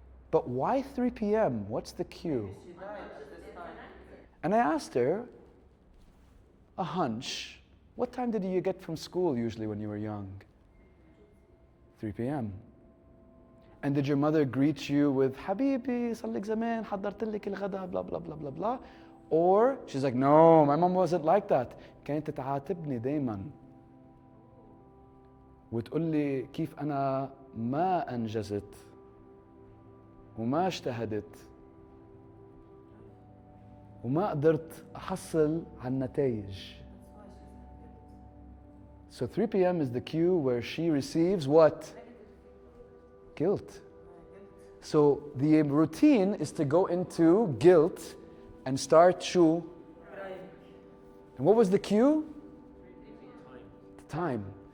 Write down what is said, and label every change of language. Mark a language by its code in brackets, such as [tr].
[en] But why 3 p.m.? What's the cue? And I asked her, a hunch, what time did you get from school usually when you were young? 3 p.m. And did your mother greet you with, [ar] Habibi, sallik zaman, hadarت لك الغداء, [en] blah, blah, blah, blah, blah? Or she's like, no, my mom wasn't like that. [ar] كانت تعاتبني دايما وتقول لي كيف أنا ما أنجزت وما اجتهدت وما قدرت أحصل على النتائج. [en] So 3 p.m. is the cue where she receives what? Guilt. So the routine is to go into guilt and start to. And what was the cue? The time.